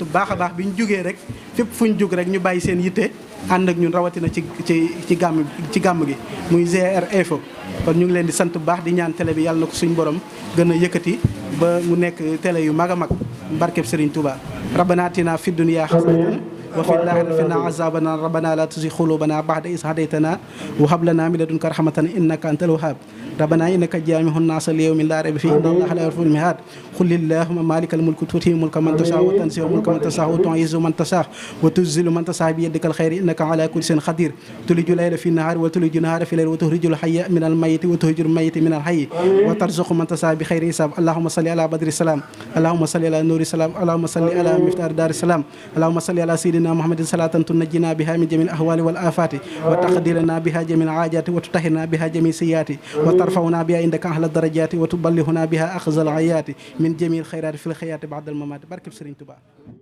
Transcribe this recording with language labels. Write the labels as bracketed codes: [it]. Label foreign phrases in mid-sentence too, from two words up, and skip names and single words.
[wo] baax a baax bi ñu jógee rek fépp fu ñu jóg rek ñu bàyyi seen yitte ànd ak ñun rawatina ci gàmm gi muy GR Info kon ñu ngi leen di sant bu baax di ñaan télé bi yàlla na ko suñ borom gën a yëkkati ba mu nekk télé yu mag a mag barkeb Serigne Touba [ar] ربنا آتنا في الدنيا حسنة وفي الآخرة قنا عذاب النار ربنا لا تزغ قلوبنا بعد إذ هديتنا وهب لنا من لدنك رحمة إنك أنت الوهاب ربنا إنك جامع الناس ليوم لا ريب فيه إن الله لا يغفر الميعاد قل اللهم مالك الملك تؤتي الملك من تشاء وتنزع الملك من تشاء وتعز من تشاء وتذل من تشاء بيدك الخير إنك على كل شيء قدير تولج الليل في النهار وتولج النهار في الليل وتخرج الحي من الميت وتخرج الميت من الحي وترزق من تشاء بخير حساب اللهم صل على بدر السلام اللهم صل على نور السلام اللهم صل على مفتاح دار السلام اللهم صل على سيدنا محمد صلاة تنجينا بها من جميع الأهوال والآفات وتقدرنا بها جميع الحاجات وتطهرنا بها جميع السيئات وترفعنا بها عندك أهل الدرجات وتبلغنا بها أخذ العيات من جميع الخيرات في الحياة بعد الممات barke Serigne Touba